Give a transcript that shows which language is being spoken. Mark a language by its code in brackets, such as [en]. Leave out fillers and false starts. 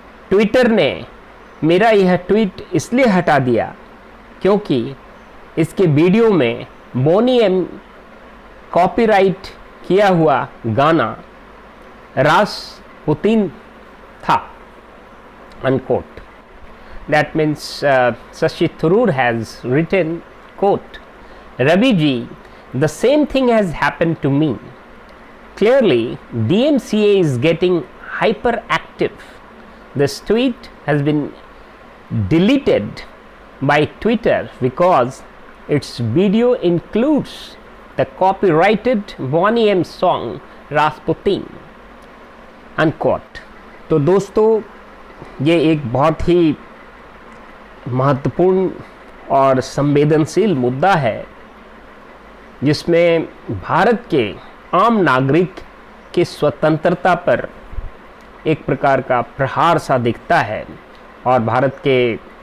[hi] Twitter ने मेरा यह ट्वीट इसलिए हटा दिया क्योंकि इसके वीडियो में बोनी एम कॉपीराइट किया हुआ गाना रासपुतीन था, [en] unquote. That means Shashi Tharoor has written, quote, Ravi ji, the same thing has happened to me. Clearly, DMCA is getting hyperactive. This tweet has been deleted by Twitter because its video includes the copyrighted Boney M song Rasputin, unquote. [hi] तो दोस्तों, ये एक बहुत ही महत्वपूर्ण और संवेदनशील मुद्दा है जिसमें भारत के आम नागरिक की स्वतंत्रता पर एक प्रकार का प्रहार सा दिखता है और भारत के